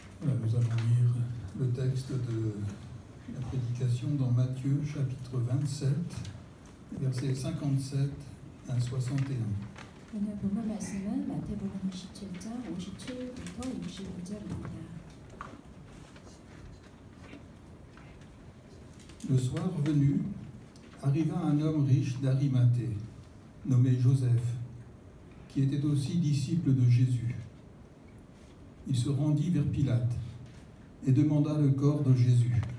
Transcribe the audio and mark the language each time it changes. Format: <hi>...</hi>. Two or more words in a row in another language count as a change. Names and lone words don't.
<fr>Voilà, nous allons lire le texte de la prédication dans Matthieu chapitre 27, versets 57 à 61.</fr> <ko>오늘 본문 말씀은 마태복음 27장 57부터 65절입니다.</ko> <fr>Le soir venu, arriva un homme riche d'Arimathée, nommé Joseph, qui était aussi disciple de Jésus. Il se rendit vers Pilate et demanda le corps de Jésus.</fr>